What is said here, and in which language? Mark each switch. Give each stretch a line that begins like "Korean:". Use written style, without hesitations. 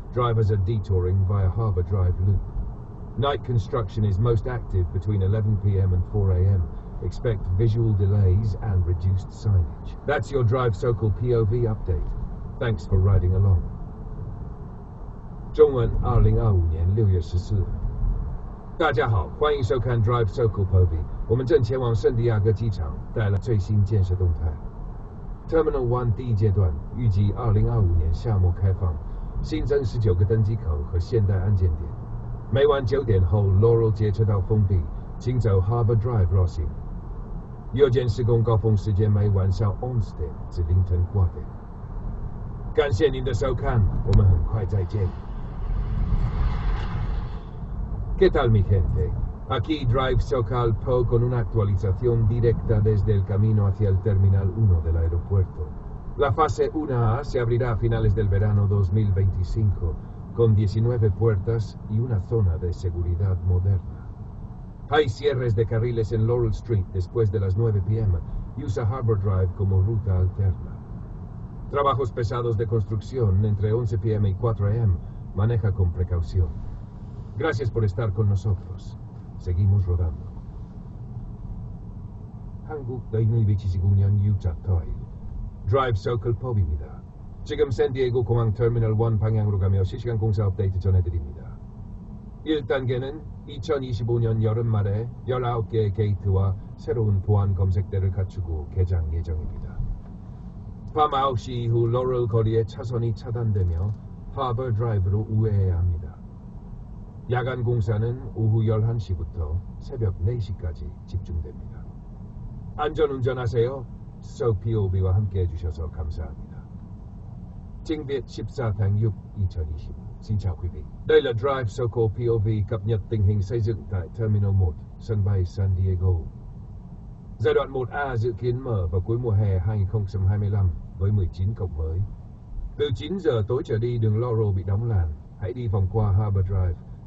English: Drivers are detouring via Harbor Drive Loop. Night construction is most active between 11 p.m. and 4 a.m. Expect visual delays and reduced signage. That's your Drive Socal POV update. Thanks for riding along.
Chinese: 中文2025年6月14日。大家好，欢迎收看 Drive Socal POV。我们正前往圣地亚哥机场，带来最新建设动态。 Terminal 1第一阶段预计2025年夏末开放，新增19个登机口和现代安检点。每晚9点后 ，Laurel 街车道封闭，请走 Harbor Drive 绕行。右键施工高峰时间每晚上11点至凌晨8点。感谢您的收看，我们很快再见。
Spanish: ¿Qué tal mi gente? Aquí Drive Socal POV con una actualización directa desde el camino hacia el Terminal 1 del aeropuerto. La fase 1A se abrirá a finales del verano 2025, con 19 puertas y una zona de seguridad moderna. Hay cierres de carriles en Laurel Street después de las 9 p.m. y usa Harbor Drive como ruta alterna. Trabajos pesados de construcción entre 11 p.m. y 4 a.m. Maneja con precaución. Gracias por estar con nosotros. seguimos rodando.
Korean: 한국 너희는 위치시공연 유자터일 Drive Socal POV입니다. 지금 샌디에고 공항 터미널 1 방향으로 가며 실시간 공사 업데이트 전해드립니다. 1단계는 2025년 여름 말에 19개의 게이트와 새로운 보안 검색대를 갖추고 개장 예정입니다. 밤 9시 이후 로럴 거리의 차선이 차단되며 하버 드라이브로 우회해야 합니다. 야간 공사는 오후 11시부터 새벽 4시까지 집중됩니다. 안전운전하세요. DriveSocalPOV와 함께 해주셔서 감사합니다.
Vietnamese: Tiếng Việt 14 tháng 6 2020. Xin chào quý vị. Đây là Drive Socal POV cập nhật tình hình xây dựng tại Terminal 1, sân bay San Diego. Giai đoạn 1A dự kiến mở vào cuối mùa hè 2025 với 19 cổng mới. Từ 9 giờ tối trở đi đường Laurel bị đóng làn, hãy đi vòng qua Harbor Drive.